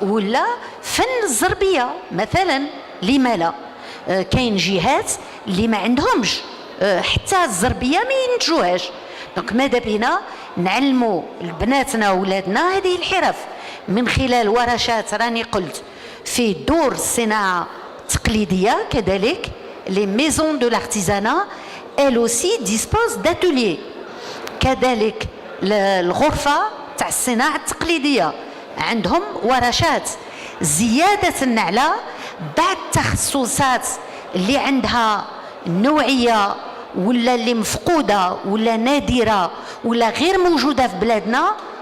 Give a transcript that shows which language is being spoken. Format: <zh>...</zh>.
<ar>ولا فن الزربية مثلا، لما لا؟ كاين جهات اللي ما عندهمش حتى الزربية ما ينتجوهاش. دونك ماذا بينا نعلموا بناتنا وولادنا هذه الحرف من خلال ورشات راني قلت في دور الصناعة التقليدية. كذلك</ar> <fr>les maisons de l'artisanat elles aussi disposent d'ateliers.</fr> <ar>كذلك الغرفة تاع الصناعة التقليدية عندهم ورشات زيادة على بعض التخصصات اللي عندها نوعية ولا اللي مفقودة ولا نادرة ولا غير موجودة في بلادنا.</ar>